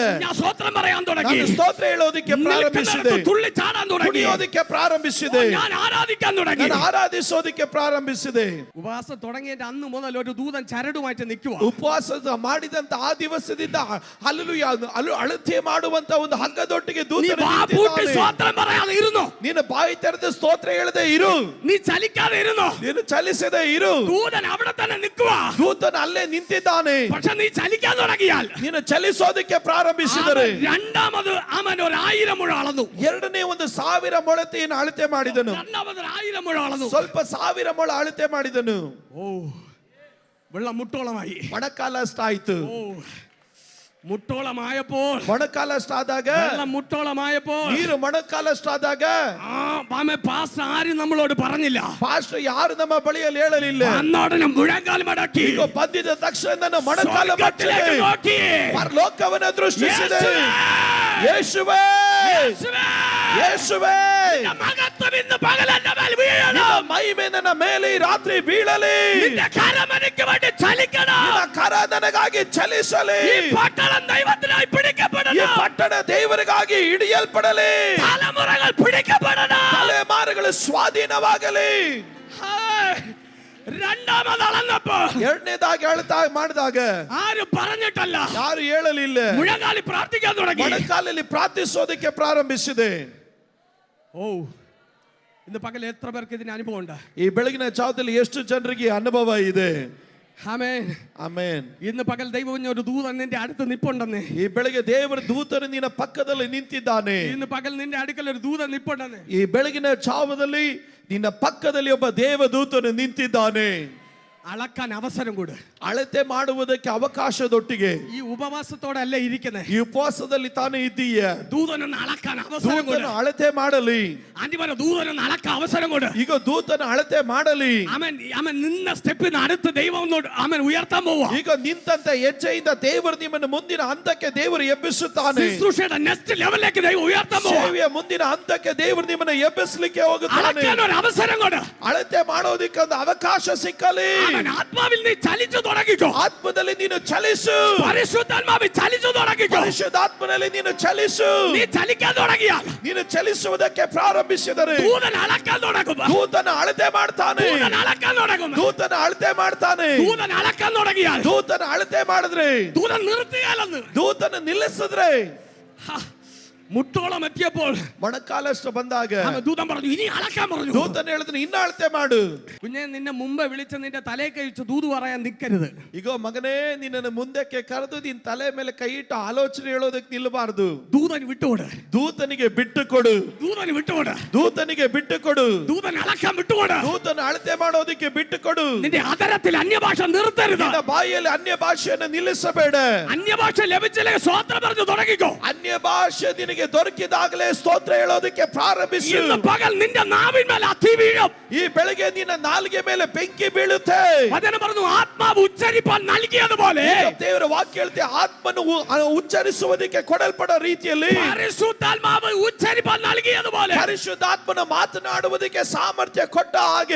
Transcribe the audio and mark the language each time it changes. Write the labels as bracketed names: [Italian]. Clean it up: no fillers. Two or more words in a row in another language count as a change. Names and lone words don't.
[Malayalam] ഞാൻ സ്തോത്രം പറയാൻ തുടങ്ങി. [Kannada] ನಾನು ಸ್ತೋತ್ರ ಹೇಳೋದಕ್ಕೆ ಪ್ರಾರಂಭಿಸಿದೆ. [Malayalam] തുള്ളി ചാടാൻ തുടങ്ങി. [Kannada] ಕುಣಿಯೋದಕ್ಕೆ ಪ್ರಾರಂಭಿಸಿದೆ. [Malayalam] ഞാൻ ആരാധിക്കാൻ തുടങ്ങി. [Kannada] ನಾನು ಆರಾಧಿಸೋದಕ್ಕೆ ಪ್ರಾರಂಭಿಸಿದೆ. [Malayalam] ഉപവാസം തുടങ്ങിയ അന്ന് മുതൽ ഒരു ദൂതൻ ചരടുമായിട്ട് നിൽക്കുക. [Kannada] ಉಪವಾಸ ಮಾಡಿದಂತ ಆ ದಿವಸದಿಂದ ಅಳತೆ ಮಾಡುವಂತ ಒಂದು ಹಗ್ಗದೊಟ್ಟಿಗೆ ದೂತನು ನಿಂತಿದ್ದಾನೆ. [Malayalam] സ്തോത്രം പറയാതെ ഇരുന്നു. [Kannada] ನೀನು ಬಾಯಿ ತೆರೆದು ಸ್ತೋತ್ರ ಹೇಳದೆ ಇರು. [Malayalam] നീ ചലിക്കാതെ ഇരുന്നു. [Kannada] ನೀನು ಚಲಿಸದೆ ಇರು. [Malayalam] ദൂതൻ അവിടെ തന്നെ നിൽക്കുക. [Kannada] ದೂತನು ಅಲ್ಲೇ ನಿಂತಿದ್ದಾನೆ. [Malayalam] പക്ഷെ നീ ചലിക്കാൻ തുടങ്ങിയാൽ, [Kannada] ನೀನು ಚಲಿಸೋದಕ್ಕೆ ಪ್ರಾರಂಭಿಸಿದರೆ, [Malayalam] രണ്ടാമത് അവൻ 1000 മുഴ അളന്നു. [Kannada] ಎರಡನೇ ಒಂದು 1000 ಮೊಳತೆಯನ್ನು ಅಳತೆ ಮಾಡಿದನು. [Malayalam] രണ്ടാമത് 1000 മുഴ ಅಳന്നു. [Kannada] ಸ್ವಲ್ಪ 1000 ಮೊಳ ಅಳತೆ ಮಾಡಿದನು. [Malayalam] ഓ, വെള്ളം മുട്ടോളമായി. [Kannada] ಮಣಕಾಲ ಅಷ್ಟಾಯ್ತು. [Malayalam] ഓ, മുട്ടോളമായപ്പോൾ, [Kannada] ಮೊಣಕಾಲ ಅಷ್ಟಾದಾಗ, [Malayalam] വെള്ളം മുട്ടോളമായപ്പോൾ, [Kannada] ನೀರು ಮೊಣಕಾಲ ಅಷ್ಟಾದಾಗ, [Malayalam] പാസ്റ്റർ ആരും നമ്മളോട് പറഞ്ഞില്ല. [Kannada] ಪಾಸ್ಟರ್ ಯಾರು ನಮ್ಮ ಬಳಿಯಲ್ಲಿ ಹೇಳಲಿಲ್ಲ. [Malayalam] അന്നോടനെ മുഴങ്കാൽ മടക്കി [Kannada] ಈಗ ಬಂದಿದ ತಕ್ಷಣ ಮೊಣಕಾಲ [Malayalam] സ്വർഗ്ഗത്തിലേക്ക് നോക്കി [Kannada] ಪರಲೋಕವನ್ನು ದೃಷ್ಟಿಸಿದೆ. ಯೇಸುವೇ, ಯೇಸುವೇ, [Malayalam] മഹത്വം ഇന്ന് പകൽ എൻ്റെ മേൽ വീഴണം. [Kannada] ಮಹಿಮೆ ನನ್ನ ಮೇಲೆ ಈ ರಾತ್ರಿ ಬೀಳಲಿ. [Malayalam] നിന്റെ കരം എനിക്ക് വേണ്ടി ചലിക്കണം. [Kannada] ನಿನ್ನ ಕರ ನನಗಾಗಿ ಚಲಿಸಲಿ. [Malayalam] ഈ പട്ടണം ദൈവത്തിനായി [Kannada] ಈ [Malayalam] പിടിക്കപ്പെടണം. [Kannada] ಪಟ್ಟಣ ದೇವರಿಗಾಗಿ ಹಿಡಿಯಲ್ಪಡಲಿ. [Malayalam] തലമുറകൾ പിടിക്കപ്പെടണം. [Kannada] ತಲೆಮಾರುಗಳು ಸ್ವಾಧೀನವಾಗಲಿ. [Malayalam] രണ്ടാമത് അളന്നപ്പോ, [Kannada] ಎರಡನೇದಾಗಿ ಅಳತಾ ಮಾಡಿದಾಗ [Malayalam] ആരും പറഞ്ഞിട്ടല്ല, [Kannada] ಯಾರು ಹೇಳಲಿಲ್ಲ. [Malayalam] മുഴങ്കാലി പ്രാർത്ഥിക്കാൻ തുടങ്ങി. [Kannada] ಮೊಣಕಾಲಲ್ಲಿ ಪ್ರಾರ್ಥಿಸೋದಕ್ಕೆ ಪ್ರಾರಂಭಿಸಿದೆ. [Malayalam] ഓ, ഇന്ന് പകൽ എത്ര പേർക്ക് ഇതിന് അനുഭവം ഉണ്ട്? [Kannada] ಈ ಬೆಳಗಿನ ಜಾವದಲ್ಲಿ ಎಷ್ಟು ಜನರಿಗೆ ಅನುಭವ ಇದೆ? [Malayalam] ആമേൻ, [Kannada] ಆಮೆನ್. [Malayalam] ഇന്ന് പകൽ ദൈവം ഒരു ദൂതൻ നിന്റെ അടുത്ത് നിപ്പുണ്ടെന്ന്. [Kannada] ಈ ಬೆಳಗ್ಗೆ ದೇವರ ದೂತನು ನಿನ್ನ ಪಕ್ಕದಲ್ಲಿ ನಿಂತಿದ್ದಾನೆ. [Malayalam] ഇന്ന് പകൽ നിന്റെ അടുക്കൽ ഒരു ദൂതൻ നിപ്പുണ്ടെന്ന്. [Kannada] ಈ ಬೆಳಗಿನ ಜಾವದಲ್ಲಿ ನಿನ್ನ ಪಕ್ಕದಲ್ಲಿ ಒಬ್ಬ ದೇವದೂತನು ನಿಂತಿದ್ದಾನೆ. [Malayalam] അളക്കാൻ അവസരം കൂടെ, [Kannada] ಅಳತೆ ಮಾಡುವುದಕ್ಕೆ ಅವಕಾಶದೊಟ್ಟಿಗೆ. [Malayalam] ഈ ഉപവാസത്തോടെ അല്ലേ ഇരിക്കുന്നത്. [Kannada] ಈ ಉಪವಾಸದಲ್ಲಿ ತಾನೇ ಇದ್ದೀಯ. [Malayalam] ദൂതനൊന്ന് അളക്കാൻ അവസരം കൂടെ. [Kannada] ದೂತನು ಅಳತೆ ಮಾಡಲಿ. [Malayalam] ആന്റിമാരെ, ദൂതനൊന്ന് അളക്കാൻ അവസരം കൂടെ. [Kannada] ಈಗ ದೂತನು ಅಳತೆ ಮಾಡಲಿ. [Malayalam] അവൻ നിന്ന സ്റ്റെപ്പിന് അടുത്ത് ദൈവം അവൻ ഉയർത്താൻ പോവാ. [Kannada] ಈಗ ನಿಂತಂತ ಹೆಜ್ಜೆಯಿಂದ ದೇವರು ನಿಮ್ಮನ್ನು ಮುಂದಿನ ಹಂತಕ್ಕೆ ದೇವರು ಎಬ್ಬಿಸುತ್ತಾನೆ. [Malayalam] ശുശ്രൂഷയുടെ [English] next levelലേക്ക് [Malayalam] ദൈവം ഉയർത്താൻ പോവാ. [Kannada] ಸೇವೆಯ ಮುಂದಿನ ಹಂತಕ್ಕೆ ದೇವರು ನಿಮ್ಮನ್ನು ಎಬ್ಬಿಸಲಿಕ್ಕೆ ಹೋಗುತ್ತಾನೆ. [Malayalam] അളക്കാൻ ഒരു അവസരം കൂടെ. [Kannada] ಅಳತೆ ಮಾಡೋದಕ್ಕೆ ಒಂದು ಅವಕಾಶ ಸಿಕ್ಕಲಿ. [Malayalam] ആമേൻ. ആത്മാവിൽ നീ ചലിച്ചു തുടങ്ങിക്കോ. [Kannada] ಆತ್ಮದಲ್ಲಿ ನೀನು ಚಲಿಸು. [Malayalam] പരിശുദ്ധാത്മാവിൽ ചലിച്ചു തുടങ്ങിക്കോ. [Kannada] ಪರಿಶುದ್ಧಾತ್ಮನಲ್ಲಿ ನೀನು ಚಲಿಸು. [Malayalam] നീ ചലിക്കാൻ തുടങ്ങിയാൽ [Kannada] ನೀನು ಚಲಿಸುವುದಕ್ಕೆ ಪ್ರಾರಂಭಿಸಿದರೆ [Malayalam] ദൂതൻ അളക്കാൻ തുടങ്ങും. [Kannada] ದೂತನ ಅಳತೆ ಮಾಡ್ತಾನೆ. [Malayalam] ദൂതൻ അളക്കാൻ തുടങ്ങും. [Kannada] ದೂತನ ಅಳತೆ ಮಾಡ್ತಾನೆ. [Malayalam] ദൂതൻ അളക്കാൻ തുടങ്ങിയാൽ [Kannada] ದೂತನ ಅಳತೆ ಮಾಡಿದ್ರೆ [Malayalam] ദൂതൻ നിർത്തിയാലെന്ന് [Kannada] ದೂತನ ನಿಲ್ಲಿಸಿದ್ರೆ [Malayalam] മുട്ടോളം എത്തിയപ്പോൾ [Kannada] ಮೊಣಕಾಲಷ್ಟು ಬಂದಾಗ [Malayalam] ദൂതൻ പറഞ്ഞു ഇനി അളക്കാൻ പറഞ്ഞു. [Kannada] ದೂತನ ಹೇಳಿದ್ರೆ ಇನ್ನ ಅಳತೆ ಮಾಡು. [Malayalam] കുഞ്ഞെ നിന്നെ മുമ്പ് വിളിച്ച് നിന്റെ തലേ കഴിച്ച് ദൂത് പറയാൻ നിൽക്കരുത്. [Kannada] ಈಗ ಮಗನೇ ನಿನ್ನನ್ನು ಮುಂದಕ್ಕೆ ಕರೆದು ನಿನ್ನ ತಲೆ ಮೇಲೆ ಕೈ ಇಟ್ಟು ಆಲೋಚನೆ ಹೇಳೋದಕ್ಕೆ ನಿಲ್ಲಬಾರದು. [Malayalam] ദൂതൻ വിട്ടുകൊട്. [Kannada] ದೂತನಿಗೆ ಬಿಟ್ಟು ಕೊಡು. [Malayalam] ദൂതൻ വിട്ടുകൊട്. [Kannada] ದೂತನಿಗೆ ಬಿಟ್ಟು ಕೊಡು. [Malayalam] ദൂതൻ അളക്കാൻ വിട്ടുകൊട്. [Kannada] ದೂತನ ಅಳತೆ ಮಾಡೋದಕ್ಕೆ ಬಿಟ್ಟು ಕೊಡು. [Malayalam] നിന്റെ അതരത്തിൽ അന്യഭാഷ നിർത്തരുത്. [Kannada] ನಿನ್ನ ಬಾಯಿಯಲ್ಲಿ ಅನ್ಯ ಭಾಷೆಯನ್ನು ನಿಲ್ಲಿಸಬೇಡ. [Malayalam] അന്യഭാഷ ലഭിച്ചില്ലേ സ്വോത്രം പറഞ്ഞു തുടങ്ങിക്കോ. [Kannada] ಅನ್ಯ ಭಾಷೆ ನಿನಗೆ ದೊರಕಿದಾಗಲೇ ಸ್ತೋತ್ರ ಹೇಳೋದಕ್ಕೆ ಪ್ರಾರಂಭಿಸು. [Malayalam] ഇന്ന് പകൽ നിന്റെ നാവിന്മേൽ അത്തി വീഴും. [Kannada] ಈ ಬೆಳಗ್ಗೆ ನಿನ್ನ ನಾಲಿಗೆ ಮೇಲೆ ಬೆಂಕಿ ಬೀಳುತ್ತೆ. [Malayalam] വചനം പറഞ്ഞു ആത്മാവ് ഉച്ചരിപ്പാൻ നൽകിയതുപോലെ [Kannada] ದೇವರ ವಾಕ್ಯ ಹೇಳುತ್ತೆ ಆತ್ಮನು ಉಚ್ಚರಿಸುವುದಕ್ಕೆ ಕೊಡಲ್ಪಡೋ ರೀತಿಯಲ್ಲಿ [Malayalam] പരിശുദ്ധാത്മാവ് ഉച്ചരിപ്പാൻ നൽകിയതുപോലെ [Kannada] ಪರಿಶುದ್ಧಾತ್ಮನ ಮಾತನಾಡುವುದಕ್ಕೆ ಸಾಮರ್ಥ್ಯ ಕೊಟ್ಟ ಹಾಗೆ